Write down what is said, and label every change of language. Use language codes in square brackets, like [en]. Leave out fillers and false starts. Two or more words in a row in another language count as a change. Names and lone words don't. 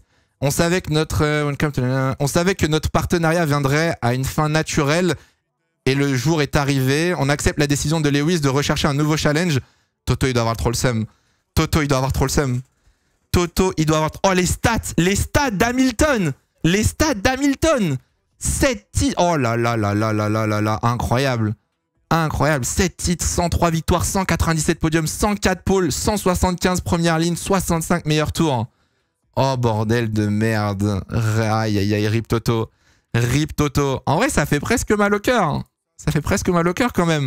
[fr] On savait que notre partenariat viendrait à une fin naturelle. Et le jour est arrivé, on accepte la décision de Lewis de rechercher un nouveau challenge. Toto, il doit avoir trop le seum. Toto, il doit avoir trop le seum. Toto, il doit avoir... Oh, les stats d'Hamilton. Les stats d'Hamilton. 7 titres. Oh là là là là là là là là. Incroyable. Incroyable. 7 titres, 103 victoires, 197 podiums, 104 pôles, 175 premières lignes, 65 meilleurs tours. Oh, bordel de merde. Aïe, aïe, aïe, rip Toto. Rip Toto. En vrai, ça fait presque mal au cœur. Ça fait presque mal au cœur quand même.